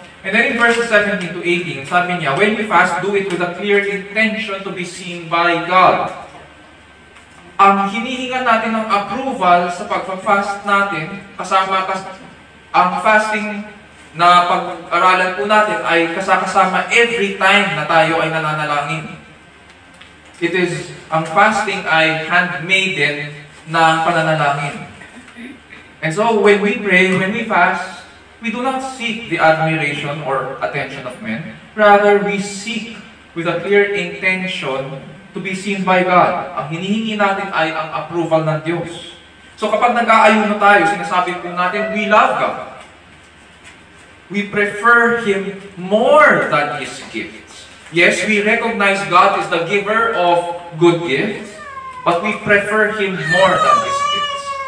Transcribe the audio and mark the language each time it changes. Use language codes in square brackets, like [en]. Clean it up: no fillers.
[en] And then in verses 17 to 18, [tl] sabi niya, [en] when we fast, do it with a clear intention to be seen by God. [tl] Ang hinihingan natin ng approval sa pagpa-fast natin, ang fasting na pag-aralan po natin ay kasama every time na tayo ay nananalangin. Ang fasting ay handmaiden ng pananalangin. [en] And so when we pray, when we fast, we do not seek the admiration or attention of men. Rather, we seek with a clear intention to be seen by God. [tl] Ang hinihingi natin ay ang approval ng Diyos. So kapag nag-aayuno tayo, sinasabi po natin, [en] we love God. We prefer Him more than His gifts. Yes, we recognize God is the giver of good gifts, but we prefer Him more than His gifts.